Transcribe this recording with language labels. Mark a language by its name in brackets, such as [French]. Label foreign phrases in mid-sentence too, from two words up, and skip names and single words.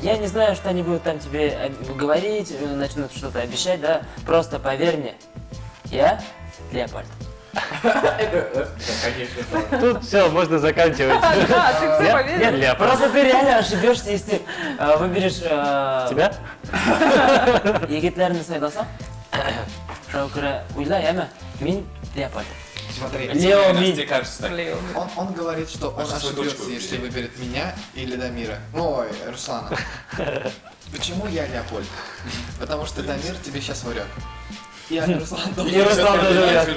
[Russian] Я не знаю, что они будут там тебе говорить, начнут что-то обещать, да? Просто поверь мне, я Леопольд. Тут все, можно заканчивать. Да, ты все Я поверил? Леопольд. Просто ты реально ошибешься, если выберешь... Тебя? [Uzbek] Егитлерni saylasam, shunga ko'ra o'ylayapman, men Леопольд. [Russian] Смотри, Лео Айнас, Ми. тебе кажется так. он говорит, что он Можно свою ошибется, точку если выберет. выберет меня или Дамира. Ой, Руслана. Почему я Леопольд? Потому что Дамир тебе сейчас врет. Я Руслан тоже. И Руслан тоже Я врет.